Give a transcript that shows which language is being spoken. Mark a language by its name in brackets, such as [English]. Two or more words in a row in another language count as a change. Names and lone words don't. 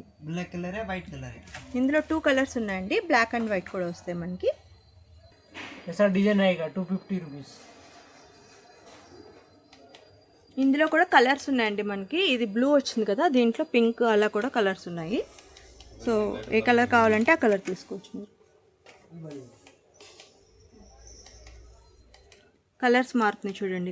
[Hindi] ब्लैक कलर है, वाइट कलर है। [Telugu] ఇందులో 2 కలర్స్ ఉన్నాయండి, [English] black and white [Telugu] కూడా వస్తాయి మనకి. [Hindi] ऐसा डिजाइन आएगा 250 रुपीज़। [Telugu] ఇందులో కూడా కలర్స్ ఉన్నాయండి మనకి. ఇది బ్లూ వచ్చింది కదా, దీంట్లో పింక్ అలా కూడా కలర్స్ ఉన్నాయి. సో ఏ కలర్ కావాలంటే ఆ కలర్ తీసుకోవచ్చు మీరు. కలర్స్ మారుతున్నాయి చూడండి.